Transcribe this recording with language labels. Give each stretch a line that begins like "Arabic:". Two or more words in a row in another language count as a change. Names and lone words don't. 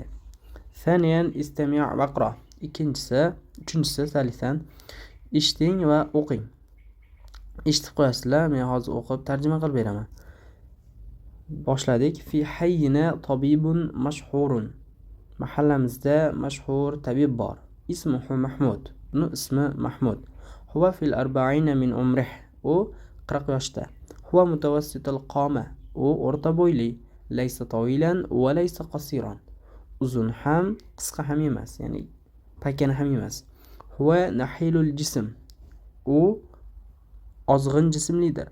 Arabic: ثانيا استمع واقرأ,
Uzbek: uchinchisi salisan eshiting va o'qing. Eshitib qo'yasizlar, men hozir o'qib tarjima qilib beraman. Boshladik.
Arabic: في حينا طبيب مشهور,
Uzbek: mahallamizda mashhur tabib bor.
Arabic: اسمه محمود,
Uzbek: uni ismi Mahmud.
Arabic: هو في 40 من عمره,
Uzbek: u 40 yoshda.
Arabic: هو متوسط القامة,
Uzbek: u o'rta bo'yli.
Arabic: ليس طويلا وليس قصيرا,
Uzbek: uzun ham qisqa ham emas, ya'ni pakana ham emas.
Arabic: هو نحيل الجسم,
Uzbek: u ozg'in jismlidir.